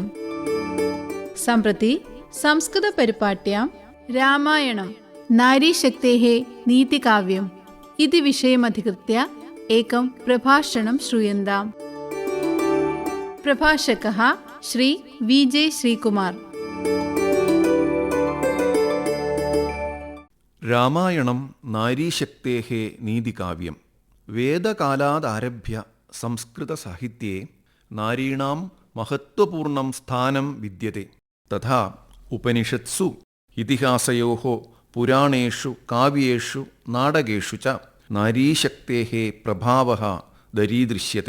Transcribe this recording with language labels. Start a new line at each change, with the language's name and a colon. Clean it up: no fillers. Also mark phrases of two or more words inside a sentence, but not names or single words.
Sanskrit: सम्प्रति संस्कृतपरिपाट्यां रामायणं नारीशक्तेः नीतिकाव्यम् इति विषयमधिकृत्य एकं प्रभाषणं श्रूयन्ताम्। प्रभाषकः श्री वी.जे. श्रीकुमार। രാമായണം നാരീശക്തേः നീതികാവ്യം. വേദകാലാദാരഭ്യ സംസ്കൃതസാഹിത്ये നാരീണാം മഹത്വപൂർണം സ്ഥാനം വിദ്യത്തെ. തഥാ ഉപനിഷത്സു ഇതിഹാസയോः പുരാണേഷു കാവ്യേഷു നാടകേഷു ച നാരീശക്തേः പ്രഭാവः ദരീദൃശ്യത്തെ.